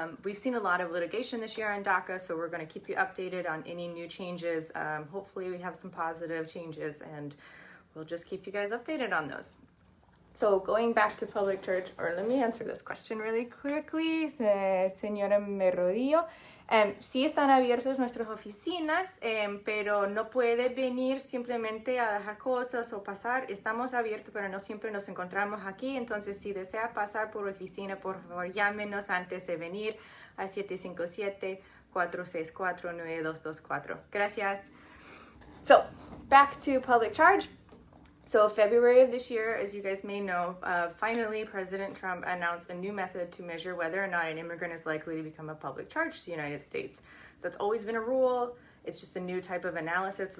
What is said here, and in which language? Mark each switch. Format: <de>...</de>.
<en>We've seen a lot of litigation this year on DACA, so we're going to keep you updated on any new changes. Hopefully we have some positive changes, and we'll just keep you guys updated on those. So going back to public charge, or let me answer this question really quickly, señora Merodillo.</en> <es>Sí están abiertos nuestras oficinas, pero no puede venir simplemente a dejar cosas o pasar. Estamos abiertos, pero no siempre nos encontramos aquí. Entonces, si desea pasar por oficina, por favor, llámenos antes de venir a 757-464-9224. Gracias.</es> <en>So, back to public charge. So February of this year, as you guys may know, finally President Trump announced a new method to measure whether or not an immigrant is likely to become a public charge to the United States. So it's always been a rule. It's just a new type of analysis.</en>